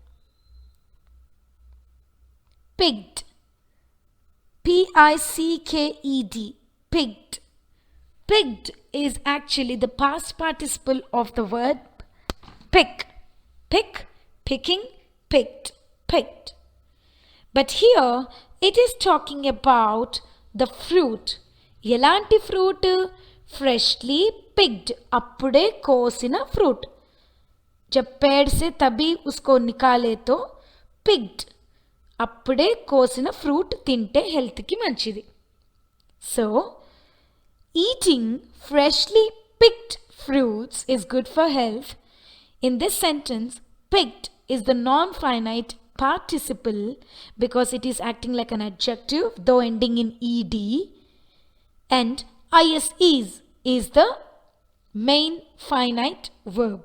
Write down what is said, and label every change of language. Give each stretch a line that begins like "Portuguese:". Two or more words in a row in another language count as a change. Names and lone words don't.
English: Picked, P-I-C-K-E-D, picked. Picked is actually the past participle of the word pick. Pick, picking, picked, picked. But here it is talking about the fruit.
Telugu: ఎలాంటి ఫ్రూట్?
English: freshly picked,
Telugu: అప్పుడే కోసిన ఫ్రూట్.
Hindi: जब पेड़ से तभी उसको निकाले तो पिक्ड,
Telugu: అప్పుడే కోసిన ఫ్రూట్ తింటే హెల్త్కి మంచిది.
English: సో eating freshly picked fruits is good for health. In this sentence, picked is the non-finite participle because it is acting like an adjective though ending in ed, and is the main finite verb.